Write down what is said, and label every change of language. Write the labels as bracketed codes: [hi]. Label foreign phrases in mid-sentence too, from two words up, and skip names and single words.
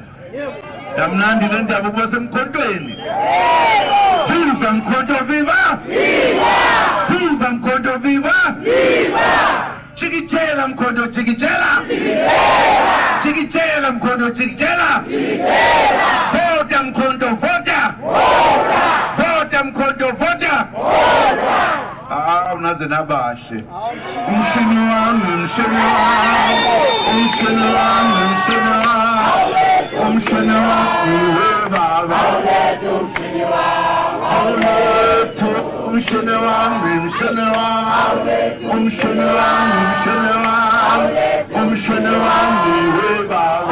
[zu] Yamnandi le ndaba ukuba semkhontweni. Viva Mkhonto, viva! Viva Mkhonto, viva! Chikitela Mkhonto, chikitela! Chikitela Mkhonto, chikitela! Vota Mkhonto, vota! Vota Mkhonto, vota! Unaze nabahle. Umshini wami, umshini wami, umshini wami, umshini wami, umshini wami, webaba. Awulethu umshini wami, umshini wami, umshini wami, umshini wami, umshini wami, webaba.